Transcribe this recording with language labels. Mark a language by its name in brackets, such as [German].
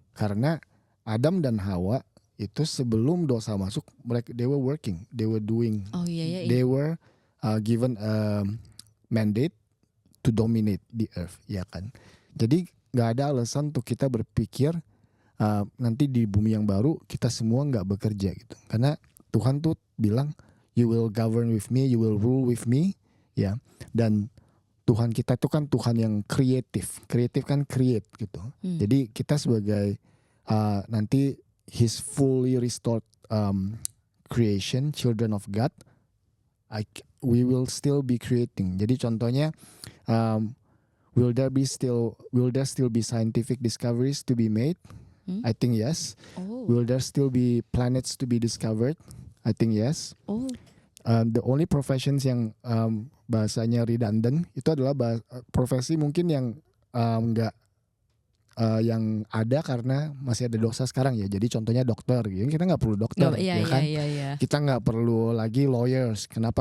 [Indonesian] Karena Adam dan Hawa itu sebelum dosa masuk, mereka [English] they were working, they were doing, they were given a mandate to dominate the earth, ya kan. [Indonesian] Jadi nggak ada alasan untuk kita berpikir nanti di bumi yang baru kita semua nggak bekerja gitu. Karena Tuhan tuh bilang [English] you will govern with me, [Indonesian] you will rule with me, ya. Dan Tuhan kita itu kan Tuhan yang kreatif kan create gitu. Jadi kita sebagai nanti [English] His fully restored creation, children of God, we will still be creating. Jadi contohnya, will there still be scientific discoveries to be made? I think yes. Will there still be planets to be discovered? I think yes. The only professions [Indonesian] yang bahasanya redundant itu adalah profesi mungkin yang nggak yang ada karena masih ada dosa sekarang ya. Jadi contohnya dokter gitu. Kita nggak perlu dokter, ya kan? Kita nggak perlu lagi lawyers. Kenapa?